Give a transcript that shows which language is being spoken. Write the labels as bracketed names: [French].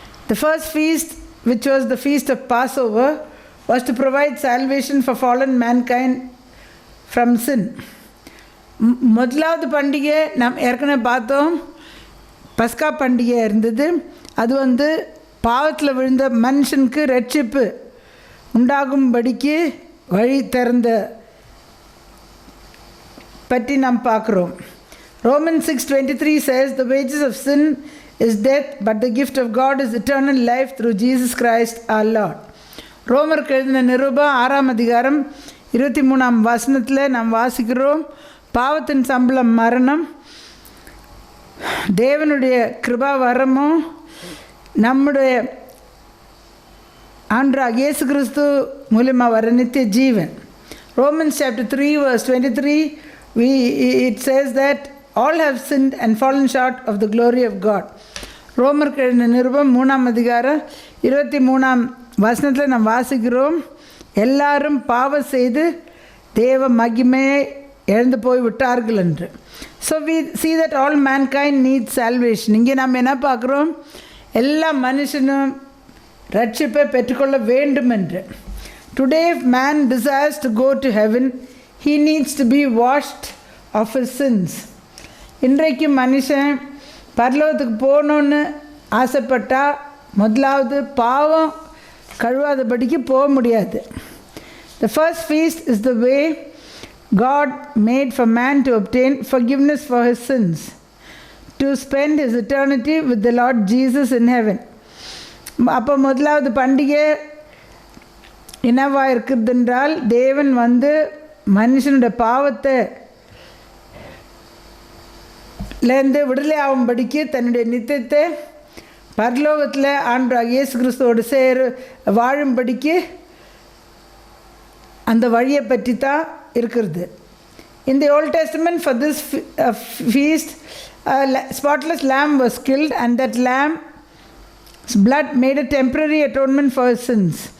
[English] The first feast, which was the feast of Passover, was to provide salvation for fallen mankind from sin. [Tamil] முதலாவது பண்டிகை நாம் ஏற்கனவே பார்த்தோம், பஸ்கா பண்டிகை இருந்தது. அது வந்து பாவத்தில் விழுந்த மனுஷனுக்கு ரட்சிப்பு உண்டாகும்படிக்கு வழி திறந்த பற்றி நாம் பார்க்குறோம். [English] Romans 6:23 says, the wages of sin is death, but the gift of God is eternal life through Jesus Christ our Lord. [Tamil] ரோமருக்கு எழுதின நிருபம் 6ஆம் அதிகாரம் 23ஆம் வசனத்தில் நாம் வாசிக்கிறோம், பாவத்தின் சம்பளம் மரணம், தேவனுடைய கிருபா வரமும் நம்முடைய ஆண்டவராகிய இயேசு கிறிஸ்து மூலமாக வர நித்திய ஜீவன். [English] Romans chapter 3 verse 23, it says that all have sinned and fallen short of the glory of God. [Tamil] ரோமருக்கு எழுதின நிருபம் 3ஆம் அதிகாரம் 23ஆம் வசனத்தில் நாம் வாசிக்கிறோம், எல்லாரும் பாவம் செய்து தேவ மகிமையை இழந்து போய் விட்டார்கள் என்று. [English] So we see that all mankind needs salvation. [Tamil] இங்கே நாம் என்ன பார்க்குறோம், எல்லா மனுஷனும் ரட்சிப்பை பெற்றுக்கொள்ள வேண்டும் என்று. [English] Today if man desires to go to heaven, he needs to be washed of his sins. [Tamil] இன்றைக்கு மனுஷன் பரலோகத்துக்கு போகணுன்னு ஆசைப்பட்டால் முதலாவது பாவம் கழுவாதபடிக்கு போக முடியாது. [English] The first feast is the way God made for man to obtain forgiveness for his sins, to spend his eternity with the Lord Jesus in heaven. [Tamil] அப்போ முதலாவது பண்டிகை என்னவாக இருக்குது என்றால், தேவன் வந்து மனுஷனுடைய பாவத்தை லேருந்து விடுதலை ஆகும்படிக்கு தன்னுடைய நித்தியத்தை பரலோகத்தில் ஆண்டவராகிய இயேசு கிறிஸ்துவோடு வாழும்படிக்கு அந்த வழியை பற்றி தான் இருக்கிறது. [English] In the Old Testament for this feast, a spotless lamb was killed, and that lamb's blood made a temporary atonement for his sins.